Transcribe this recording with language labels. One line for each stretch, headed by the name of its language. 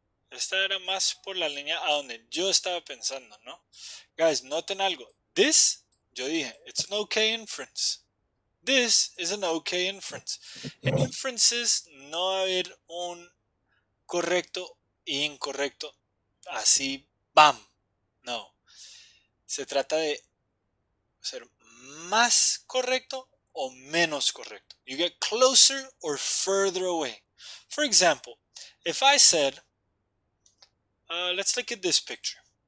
Spanish: Esta era más por la línea a donde yo estaba pensando, ¿no? Guys, noten algo.
English: This,
Spanish: yo dije,
English: it's an okay inference. This is an okay inference.
Spanish: En inferences no va a haber un correcto e incorrecto así, ¡bam! No. Se trata de ser más correcto o menos correcto.
English: You get closer or further away. For example, if I said, let's look at this picture.